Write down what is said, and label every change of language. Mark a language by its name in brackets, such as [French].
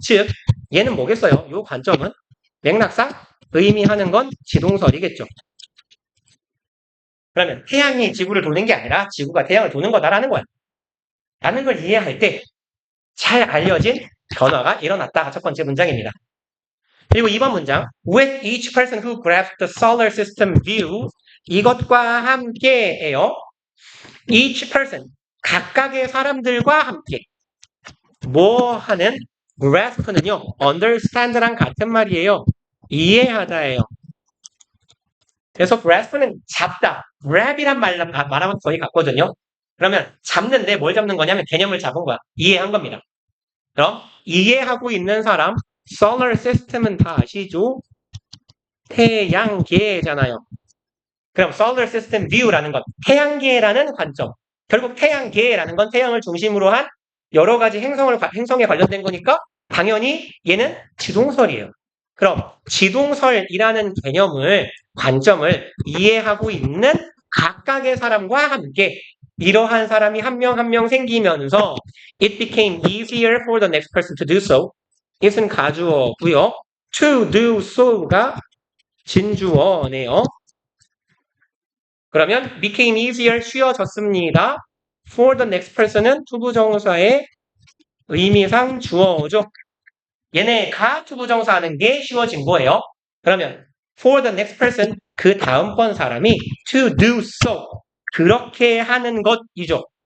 [Korean] 즉 얘는 뭐겠어요? 이 관점은 맥락상 의미하는 건 지동설이겠죠. 그러면 태양이 지구를 도는 게 아니라 지구가 태양을 도는 거다라는 거야. 라는 걸 이해할 때 잘 알려진 변화가 일어났다가 첫 번째 문장입니다. 그리고 2번 문장 [English] With each person who grasped the solar system view [Korean] 이것과 함께예요. [English] Each person [Korean] 각각의 사람들과 함께 뭐 하는 grasp는요. understand랑 같은 말이에요. 이해하다예요. 그래서 grasp는 잡다. grab이란 말하면 거의 같거든요. 그러면 잡는데 뭘 잡는 거냐면 개념을 잡은 거야. 이해한 겁니다. 그럼 이해하고 있는 사람 solar system은 다 아시죠? 태양계잖아요. 그럼 solar system view라는 건 태양계라는 관점. 결국 태양계라는 건 태양을 중심으로 한 여러 가지 행성에 관련된 거니까 당연히 얘는 지동설이에요. 그럼 지동설이라는 개념을 관점을 이해하고 있는 각각의 사람과 함께 이러한 사람이 한 명 한 명 생기면서 [English] it became easier for the next person to do so. [Korean] it은 가주어고요. to do so가 진주어네요. 그러면 [English] became easier [Korean] 쉬워졌습니다. [English] for the next person [Korean] 은 투부정사의 의미상 주어죠. 얘네가 투부정사 하는 게 쉬워진 거예요. 그러면 [English] for the next person [Korean] 그 다음번 사람이 [English] to do so [Korean] 그렇게 하는 것이죠.